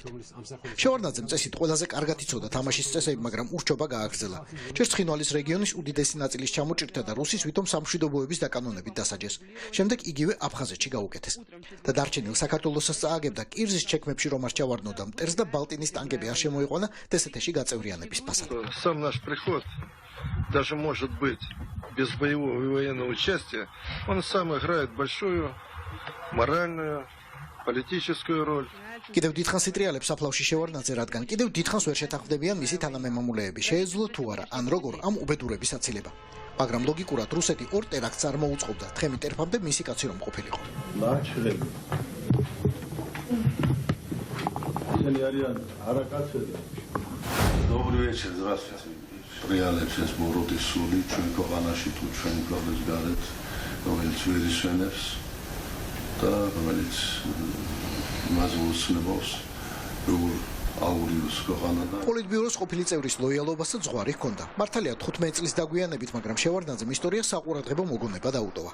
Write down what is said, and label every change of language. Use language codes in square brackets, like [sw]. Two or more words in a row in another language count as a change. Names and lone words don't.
[ka] შევარდნაძემ წესით ყველაზე კარგად იცოდა თამაშის წესები, მაგრამ ურჩობა გააგრძელა. ჯერ ცხინვალის რეგიონის უდიდესი ნაწილის ჩამოჭირთა და რუსის ვითომ სამშვიდობოების დაკანონებით დასაჯეს. შემდეგ იგივე აფხაზეთში გაუკეთეს. და დარჩენილ საქართველოსაც წააგებდა კირზის ჩექმებში რომ არ ჩავარდნოდა მტერს და ბალტინის ტანკები არ შემოიყვანა დსთ-ში გაწევრიანების ფასად. [ru] Сам наш приход даже может быть без боевого и военного участия, он сам играет большую моральную, политическую роль. [ka] კიდევ დიდხანს იტრიალებს საფლავში შევარდნაძე, რადგან კიდევ დიდხანს ვერ შეთანხმდებიან მისი თანამემამულეები, შეეძლო თუ არა, ან როგორ ამ უბედურების აცილება. მაგრამ ლოგიკურად რუსეთი ორ ტერაქტს არ მოუწყობდა, თხემი ტერფამდე მისი კაცი რომ ყოფილიყო. [ru] Добрый вечер, здравствуйте. [ka] რეალებს ეს მოროდის სული ჩვენ ქვეყანაში თუ ჩვენ ქვეყნის გარეთ, რომელიც ვერ ისვენებს და რომელიც მას უსწნებს, როგორ აურიოს ქვეყანა და პოლიტბიუროს ყოფილი წევრის ლოიალობასაც ზღვარი ჰქონდა. მართალია 15 წლის დაგვიანებით, მაგრამ შევარდნაძემ ისტორიას საყურადღებო მოგონება დაუტოვა.